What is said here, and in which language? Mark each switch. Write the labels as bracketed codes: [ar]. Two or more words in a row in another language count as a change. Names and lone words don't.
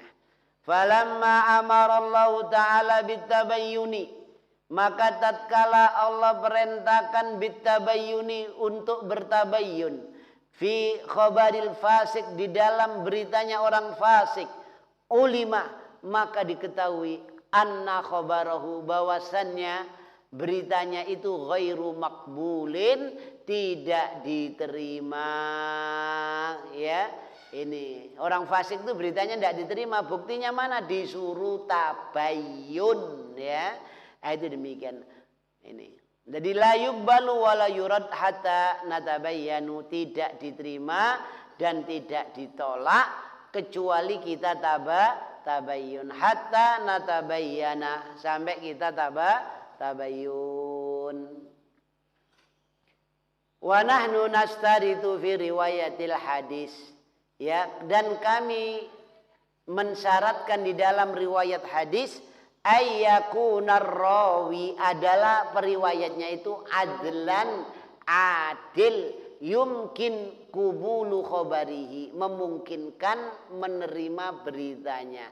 [ar] فلما أمر الله تعالى بالتبين, [id] maka tatkala Allah perintahkan bitabayyuni, untuk bertabayyun, [ar] في خبر الفاسق, [id] di dalam beritanya orang fasik, ulima, maka diketahui, [ar] أن خبره, [id] bahwasannya beritanya itu [ar] غير مقبول, [id] tidak diterima, ya. Ini orang fasik itu beritanya tidak diterima, buktinya mana? Disuruh tabayyun, ya. Itu demikian ini. Jadi [ar] لا يقبل ولا يرد حتى نتبين, [id] tidak diterima dan tidak ditolak kecuali kita tabayyun, [ar] حتى نتبين, [id] sampai kita tabayyun. [ar] ونحن نشترط في رواية الحديث, [id] ya, dan kami mensyaratkan di dalam riwayat hadis, [ar] أن يكون الراوي, [id] adalah periwayatnya itu adlan, adil, [ar] يمكن قبول خبره, [id] memungkinkan menerima beritanya.